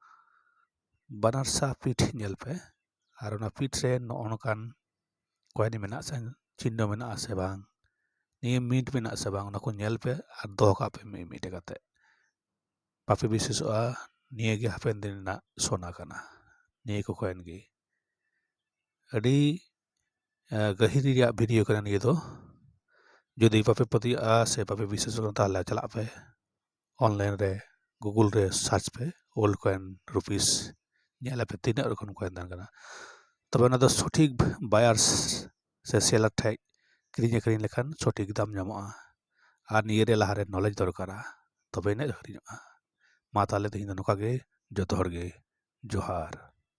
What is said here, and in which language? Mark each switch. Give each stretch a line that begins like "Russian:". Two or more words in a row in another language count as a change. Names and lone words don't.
Santali: ᱵᱟᱱᱟᱨᱥᱟ ᱯᱤᱴ ᱧᱮᱞ ᱯᱮ ᱟᱨ ᱚᱱᱟ ᱯᱤᱴ ᱨᱮ ᱱᱚᱜᱼᱚ ᱱᱚᱝᱠᱟᱱ ᱠᱚᱭᱮᱱ ᱢᱮᱱᱟᱜ ᱥᱮ ᱪᱤᱦᱱᱚ ᱢᱮᱱᱟᱜᱼᱟ ᱥᱮ ᱵᱟᱝ ᱱᱤᱭᱟᱹ ᱢᱤᱱᱴ ᱢᱮᱱᱟᱜ ᱥᱮ ᱵᱟᱝ ᱚᱱᱟ ᱠᱚ ᱧᱮᱞ ᱯᱮ ᱟᱨ ᱫᱚᱦᱚ ᱠᱟᱜ ᱯᱮ ᱢᱤᱫ ᱠᱟᱛᱮ ᱵᱟᱯᱮ ᱵᱤᱥᱥᱟᱹᱥᱚᱜᱼᱟ ᱱᱤᱭᱟᱹ ᱜᱮ ᱦᱟᱯᱮᱱ ᱫᱤᱱ ᱨᱮᱱᱟᱜ ᱥᱳᱱᱟ ᱠᱟᱱᱟ ᱱᱤᱭᱟᱹ ᱠᱚ ᱠᱚᱭᱮᱱ ᱜᱮ ᱟᱹᱰᱤ ᱜᱟᱹᱦᱤᱨ ᱨᱮᱭᱟᱜ ᱵᱷᱤᱰᱤᱭᱳ ᱠᱟᱱᱟ ᱱᱤᱭᱟᱹ ᱫᱚ ᱡᱩᱫᱤ ᱵᱟᱯᱮ ᱯᱟᱹᱛᱭᱟᱹᱜᱼᱟ ᱥᱮ ᱵᱟᱯᱮ ᱵᱤᱥᱥᱟᱹᱥᱚᱜᱼᱟ ᱛᱟᱦᱞᱮ ᱪᱟᱞᱟᱜ ᱯᱮ ᱚᱱᱞᱟᱭᱤᱱ ᱨᱮ ᱜᱩᱜᱩᱞ ᱨᱮ ᱥᱟᱨᱪ ᱯᱮ
English: old coin rupees
Santali: ᱧᱮᱞᱟᱯᱮ ᱛᱤᱱᱟᱹᱜ ᱨᱚᱠᱚᱢ ᱠᱚᱭᱮᱱ ᱛᱟᱦᱮᱱ ᱠᱟᱱᱟ ᱛᱚᱵᱮ ᱚᱱᱟ ᱫᱚ ᱥᱚᱴᱷᱤᱠ ᱵᱟᱭᱟᱨᱥ ᱥᱮ ᱥᱮᱞᱟᱨ ᱴᱷᱮᱡ ᱠᱤᱨᱤᱧ ᱟᱹᱠᱷᱨᱤᱧ ᱞᱮᱠᱷᱟᱱ ᱥᱚᱴᱷᱤᱠ ᱫᱟᱢ ᱧᱟᱢᱚᱜᱼᱟ ᱟᱨ ᱱᱤᱭᱟᱹ ᱨᱮ ᱞᱟᱦᱟᱨᱮ ᱱᱚᱞᱮᱡᱽ ᱫᱚᱨᱠᱟᱨᱟ ᱛᱚᱵᱮ ᱤᱱᱟᱹᱜ ᱟᱹᱠᱷᱨᱤᱧᱚᱜᱼᱟ ᱢᱟ ᱛᱟᱦᱞᱮ ᱛᱮᱦᱮᱧ ᱫᱚ ᱱᱚᱝᱠᱟ ᱜᱮ ᱡᱚᱛᱚ ᱦᱚᱲ ᱜᱮ ᱡᱚᱦᱟᱨ